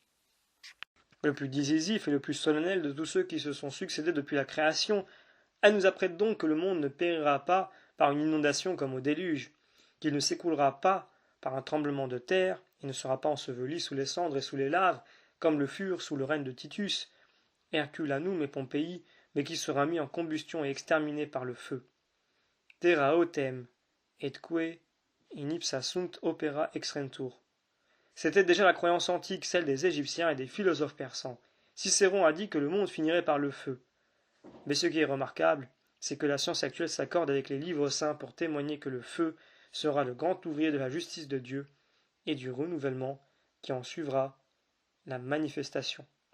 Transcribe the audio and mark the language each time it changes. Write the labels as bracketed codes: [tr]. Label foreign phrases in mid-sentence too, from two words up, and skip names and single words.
[fr] Le plus décisif et le plus solennel de tous ceux qui se sont succédés depuis la création, elle nous apprête donc que le monde ne périra pas par une inondation comme au déluge, qu'il ne s'écoulera pas par un tremblement de terre, et ne sera pas enseveli sous les cendres et sous les laves, comme le furent sous le règne de Titus, Herculanum et Pompéi, mais qui sera mis en combustion et exterminé par le feu. [la] Terra autem, etque in ipsa sunt opera extrentur. [fr] C'était déjà la croyance antique, celle des Égyptiens et des philosophes persans. Cicéron a dit que le monde finirait par le feu. Mais ce qui est remarquable, c'est que la science actuelle s'accorde avec les livres saints pour témoigner que le feu sera le grand ouvrier de la justice de Dieu et du renouvellement qui en suivra la manifestation.